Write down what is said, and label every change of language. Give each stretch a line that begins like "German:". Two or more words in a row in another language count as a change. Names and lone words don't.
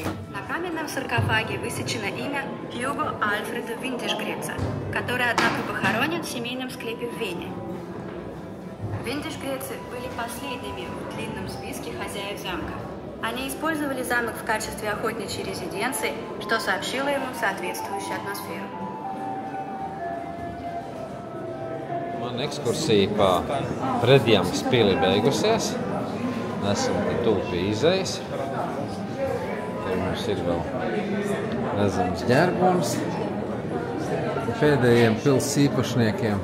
Russian: На каменном саркофаге высечено имя Hugo Альфреда Виндишгреца, который, однако, похоронен в семейном склепе в Вене. Виндишгрецы были последними в длинном списке хозяев замка. Они использовали замок в качестве охотничьей резиденции, что сообщило ему соответствующую атмосферу.
Latvian: Man ekskursija pa Predjammas pili beigusies. Esam te tuvu pie izejas. Te mums ir vēl redzams ģerbonis pēdējiem pils īpašniekiem.